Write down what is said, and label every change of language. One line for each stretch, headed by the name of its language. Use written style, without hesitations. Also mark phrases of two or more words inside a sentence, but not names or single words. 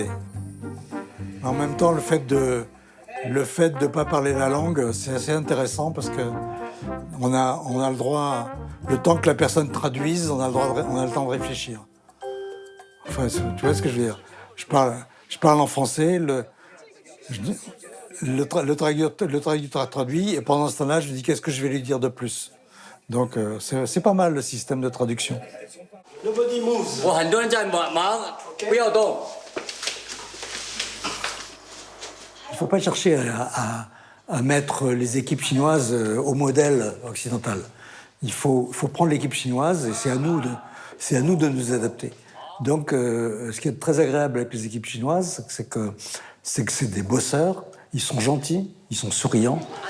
French: En même temps, le fait de ne pas parler la langue, c'est assez intéressant parce qu'on a le droit, le temps que la personne traduise, on a le temps de réfléchir. Enfin, tu vois ce que je veux dire? Je parle en français, le traducteur traduit, et pendant ce temps-là, je lui dis qu'est-ce que je vais lui dire de plus. Donc, c'est pas mal le système de traduction.
English: Nobody moves.
Chinese: 我很多人在忙，不要动。
French: Il ne faut pas chercher à mettre les équipes chinoises au modèle occidental. Il faut prendre l'équipe chinoise et c'est à nous de nous adapter. Donc, ce qui est très agréable avec les équipes chinoises, c'est que c'est des bosseurs, ils sont gentils, ils sont souriants.